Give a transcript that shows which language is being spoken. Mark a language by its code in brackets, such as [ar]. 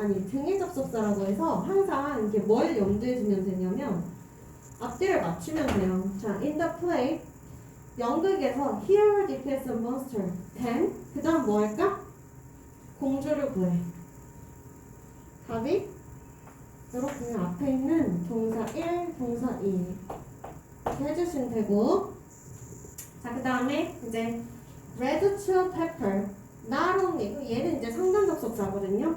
[ko] 등위 접속사라고 해서 항상 이게 뭘 염두에 두면 되냐면 앞뒤를 맞추면 돼요. [en] 자, in the play [ko] 연극에서 [en] Hero defeats a monster. [ko] Then 그 다음 뭐 할까? 공주를 구해. 답이 이렇게 앞에 있는 동사 1, 동사 2 이렇게 해주시면 되고, 자, 그 다음에 이제 [en] red chili pepper not only, [ko] 얘는 이제 상관 접속사거든요.